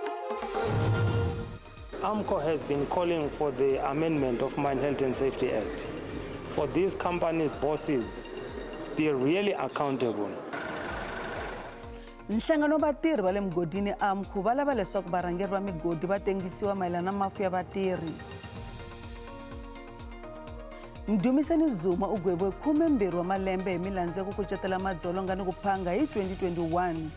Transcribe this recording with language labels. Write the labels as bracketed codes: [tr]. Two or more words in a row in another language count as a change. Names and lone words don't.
[en] AMCO has been calling for the amendment of Mine Health and Safety Act. For these company bosses, be really accountable. [ts] Nhlangano vatirhi va le mugodini AMCO va lava leswaku varhangeri va migodi va tengisiwa mayelana na mafu ya vatirhi. Mdumisani Zuma u gweviwe 12 wa malembe hi milandzu ya ku kucetela madzolonga ni ku phanga hi 2021.